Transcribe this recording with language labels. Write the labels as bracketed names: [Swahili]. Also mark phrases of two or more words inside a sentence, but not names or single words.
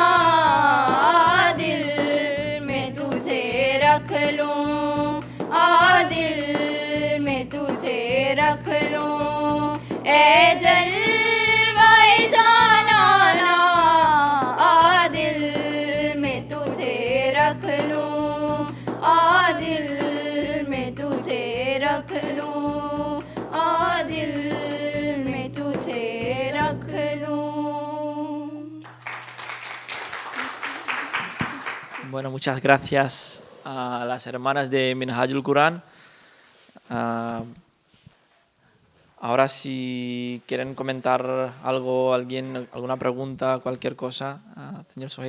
[Urdu] آ دل میں تجھے رکھ لوں، آ دل میں تجھے رکھ لوں، اے جلوۂ جاناں نا، آ دل میں تجھے رکھ لوں، آ دل میں تجھے رکھ لوں، آ دل میں تجھے رکھ لوں. [Spanish] Bueno, muchas gracias a las hermanas de Minhajul Quran. Ahora si quieren comentar algo, alguien, alguna pregunta, cualquier cosa, señor Sohib.